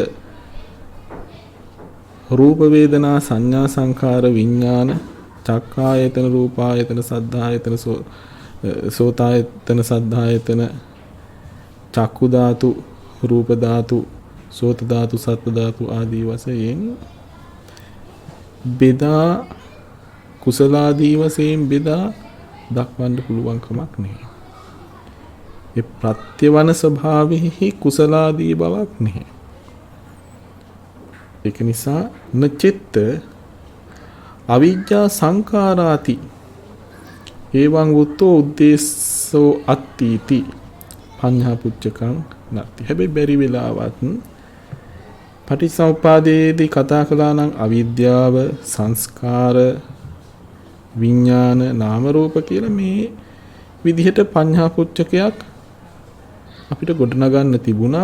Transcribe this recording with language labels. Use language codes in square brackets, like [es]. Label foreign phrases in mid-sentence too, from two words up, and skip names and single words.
[pi] රූප වේදනා සංඥා සංඛාර විඥාන චක්ඛායතන රූපායතන සද්ධායතන සෝතායතන සද්ධායතන චක්කු ධාතු රූප ධාතු සෝත ධාතු සත්ත්ව ධාතු [si] ආදී වශයෙන් බෙදා කුසලාදී වශයෙන් බෙදා දක්වන්න පුළුවන් කමක් නැහැ. ඒ ප්‍රත්‍යවන ස්වභාවෙහි කුසලාදී බවක් නැහැ. [pi] ඒක නිසා නචිත්ත අවිජ්ජා සංඛාරාති එවං උත්තෝ උද්දේශෝ අත්ථීති පඤ්ඤා පුච්චකං නැති. [si] හැබැයි බැරි වෙලාවත් පටිච්චසමුප්පාදයේදී කතා කළා නම් අවිද්‍යාව සංස්කාර විඥාන නාම රූප කියලා මේ විදිහට පඤ්ඤා පුච්චකයක් අපිට ගොඩනගන්න තිබුණා.